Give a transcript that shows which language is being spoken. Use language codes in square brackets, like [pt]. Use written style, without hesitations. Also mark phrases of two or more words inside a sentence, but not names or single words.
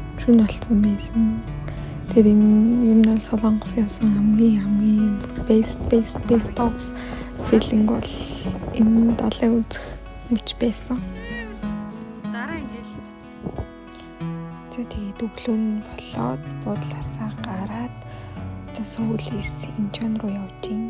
[mn] Шөнө болсон байсан. Тэгээд энэ юм нь Солонгос явсан хамгийн [en] best of feeling [mn] бол энэ далайн үзэх мөч байсан. Дараа ингээл. За тэгээд өглөө нь болоод буудлаасаа гараад одоо Сөүлээс Инчон руу явж гин.